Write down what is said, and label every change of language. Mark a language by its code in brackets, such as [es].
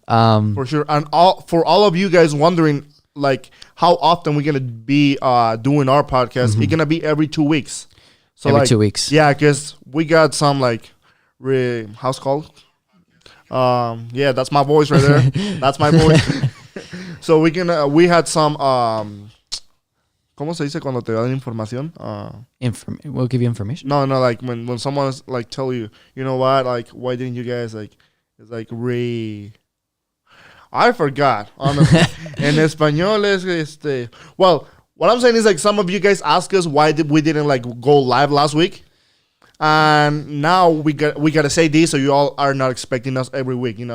[en] for sure, and for all of you guys wondering, like, how often we're gonna be doing our podcast, it's gonna be every 2 weeks. So every 2 weeks, yeah, because we got some how's it called? Yeah, that's my voice right there. That's my voice. So we had some [es] ¿Cómo se dice cuando te dan información? [en] We'll give you information. No, like when someone's like tell you, you know what, like, why didn't you guys like? It's like I forgot, honestly. [es] En español es [en] Well, what I'm saying is, like, some of you guys ask us why we didn't like go live last week, and now we gotta say this so you all are not expecting us every week,